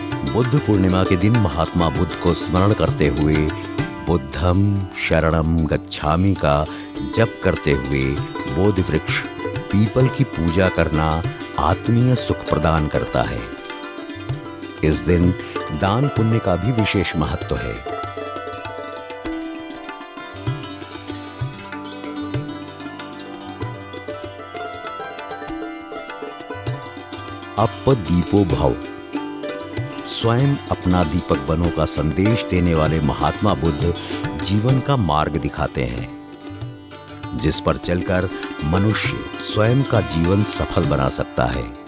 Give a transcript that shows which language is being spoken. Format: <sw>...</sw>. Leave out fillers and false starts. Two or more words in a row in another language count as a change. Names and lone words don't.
<hi>बुद्ध पूर्णिमा के दिन महात्मा बुद्ध को स्मरण करते हुए</hi> <pi>बुद्धम शरणम गच्छामि</pi> <hi>का जप करते हुए बोधि वृक्ष पीपल की पूजा करना आत्मीय सुख प्रदान करता है। इस दिन दान पुण्य का भी विशेष महत्व है।</hi> <pi>अप दीपो भव,</pi> <hi>स्वयं अपना दीपक बनो का संदेश देने वाले महात्मा बुद्ध जीवन का मार्ग दिखाते हैं, जिस पर चलकर मनुष्य स्वयं का जीवन सफल बना सकता है।</hi>